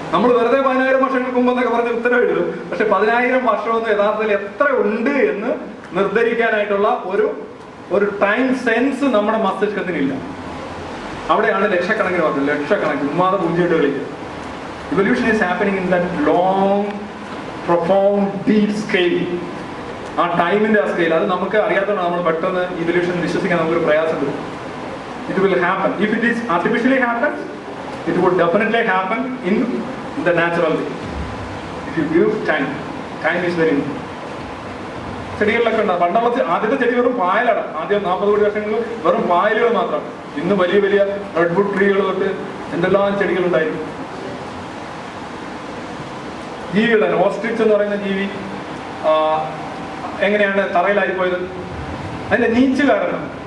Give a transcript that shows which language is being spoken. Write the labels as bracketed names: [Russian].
[Malayalam] നമ്മൾ വെറുതെ 10,000 വർഷങ്ങൾക്ക് മുമ്പ് എന്നൊക്കെ പറഞ്ഞ് ഉത്തരവിടും. പക്ഷെ 10,000 വർഷമൊന്നും യഥാർത്ഥത്തിൽ എത്ര ഉണ്ട് എന്ന് നിർദ്ധരിക്കാനായിട്ടുള്ള ഒരു ടൈം സെൻസ് നമ്മുടെ മസ്തിഷ്കത്തിനില്ല. അവിടെയാണ് ലക്ഷക്കണക്കിന് പറഞ്ഞത്, ലക്ഷക്കണക്കിന് ഉമ്മാതെ പൂജ്യമായിട്ട് കളിക്കുക. [English] Evolution is happening in that long profound deep scale. [Malayalam] ആ ടൈമിന്റെ ആ സ്കെയിൽ അത് നമുക്ക് അറിയാത്തതാണ്. നമ്മൾ പെട്ടെന്ന് ഇവല്യൂഷൻ വിശ്വസിക്കാൻ നമുക്കൊരു പ്രയാസമുണ്ട്. [English] It will happen. If it is artificially happens, it would definitely happen in the natural way. If you give time, time is very important. [Malayalam] ചെടികളിലൊക്കെ ഉണ്ടാകും. പണ്ടുള്ള ആദ്യത്തെ ചെടി വെറും പായലാണ്. ആദ്യം 40 കോടി വർഷങ്ങളിൽ വെറും പായലുകൾ മാത്രമാണ്. ഇന്ന് വലിയ വലിയ റെഡ്വുഡ് ട്രീകൾ തൊട്ട് എന്തെല്ലാം ചെടികളുണ്ടായിരുന്നു. ജീവികളാണ്. ഓസ്ട്രിച്ച് എന്ന് പറയുന്ന ജീവി എങ്ങനെയാണ് തറയിലായിപ്പോയത്? അതിന്റെ നീച്ച് കാരണം.